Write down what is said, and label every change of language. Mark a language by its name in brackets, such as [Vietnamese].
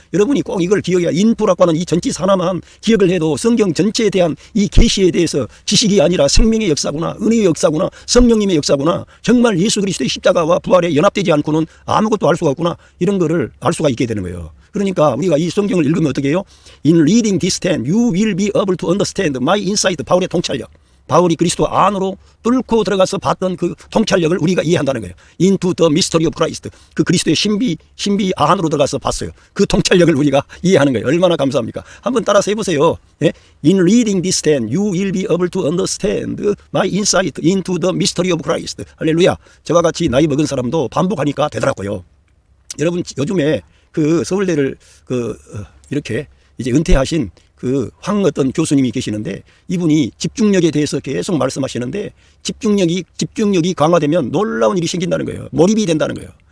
[Korean] 여러분이 꼭 이걸 기억해야 인투라고 하는 이 전치 하나만 기억을 해도 성경 전체에 대한 이 계시에 대해서 지식이 아니라 생명의 역사구나, 은혜의 역사구나, 성령님의 역사구나, 정말 예수 그리스도의 십자가와 부활에 연합되지 않고는 아무것도 알 수가 없구나, 이런 거를 알 수가 있게 되는 거예요. 그러니까 우리가 이 성경을 읽으면 어떻게 해요? [English] In reading this then, you will be able to understand my insight. [Korean] 바울의 통찰력. 바울이 그리스도 안으로 뚫고 들어가서 봤던 그 통찰력을 우리가 이해한다는 거예요. [English] Into the mystery of Christ. [Korean] 그 그리스도의 신비 안으로 들어가서 봤어요. 그 통찰력을 우리가 이해하는 거예요. 얼마나 감사합니까? 한번 따라서 해보세요. [English] In reading this then, you will be able to understand my insight into the mystery of Christ. [Korean] 할렐루야. 저와 같이 나이 먹은 사람도 반복하니까 되더라고요. 여러분 요즘에 그 서울대를 이렇게 이제 은퇴하신 그 어떤 교수님이 계시는데 이분이 집중력에 대해서 계속 말씀하시는데 집중력이 강화되면 놀라운 일이 생긴다는 거예요. 몰입이 된다는 거예요.